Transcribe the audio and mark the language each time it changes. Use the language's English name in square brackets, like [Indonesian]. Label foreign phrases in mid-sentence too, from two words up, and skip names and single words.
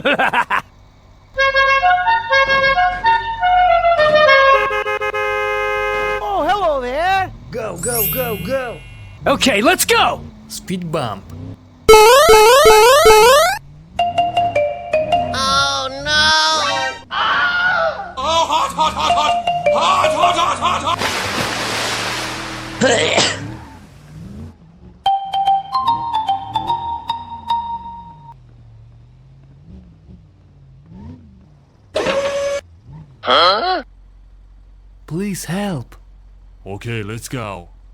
[English] Oh, hello there! Go, go, go, go! Okay, let's go! Speed bump. Oh no! Oh, hot, hot, hot, hot! Hot, hot, hot, hot, hot! Huh? Please help. Okay, let's go.